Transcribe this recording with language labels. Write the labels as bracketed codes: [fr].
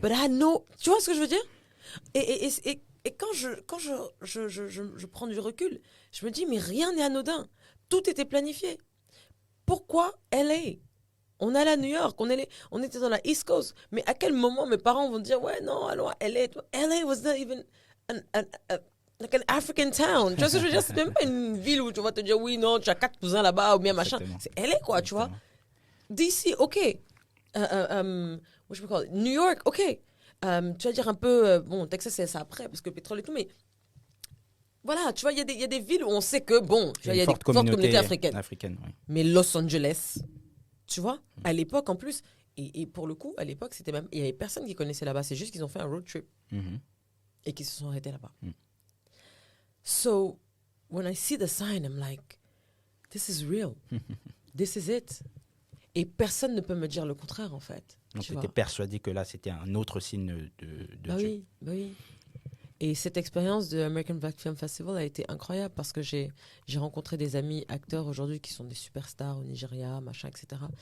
[en] But I know. [fr] Tu vois ce que je veux dire? Et Et quand je prends du recul, je me dis, mais rien n'est anodin. Tout était planifié. Pourquoi LA? On allait à New York, on était dans la East Coast. Mais à quel moment mes parents vont dire, ouais, non, allons à LA. [en] LA was not even like an African town. [fr] Tu vois ce que je veux dire? C'est même pas une ville où tu vas te dire, oui, non, tu as 4 cousins là-bas ou bien machin. Exactement. C'est LA, quoi, tu vois. DC, ok. [en] What you call it? [fr] New York, ok. Tu vas dire un peu, bon, Texas, c'est ça après, parce que le pétrole et tout, mais voilà, tu vois, il y a des villes où on sait que, bon, tu vois, il y a des fortes communautés africaines. Oui. Mais Los Angeles, tu vois, à l'époque en plus, et pour le coup, à l'époque, c'était même, il y avait personne qui connaissait là-bas, c'est juste qu'ils ont fait un road trip et qu'ils se sont arrêtés là-bas. [en] So, when I see the sign, I'm like, this is real. This is it. [fr] Et personne ne peut me dire le contraire, en fait. Donc, tu étais persuadé que là, c'était un autre signe de Dieu. Oui. Et cette expérience de American Black Film Festival a été incroyable parce que j'ai rencontré des amis acteurs aujourd'hui qui sont des superstars au Nigeria, machin, etc.